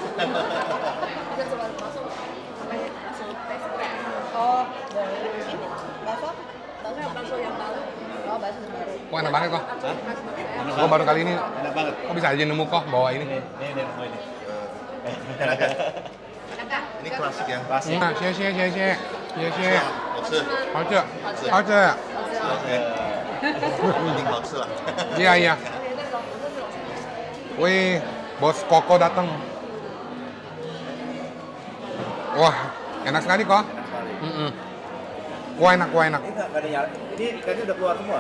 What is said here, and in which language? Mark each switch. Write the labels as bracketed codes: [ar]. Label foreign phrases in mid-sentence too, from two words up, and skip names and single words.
[id] oh boleh. Ini bakso yang baru. Oh, bakso yang baru. Kok enak banget kok. Hah? Enak Gua baru kali ini. Enak banget. Kok bisa aja nemu kok bawa ini. Ini mau ini. Ini klasik ya? Klasik. Nah, [zh] 谢谢。谢. 好吃。好吃。 [id] Oke. Penting 好吃 lah. Iya. Wih, bos Koko datang. Wah, enak sekali kok. Wah enak. Ini nggak ada nyala. Ini ikannya udah keluar semua?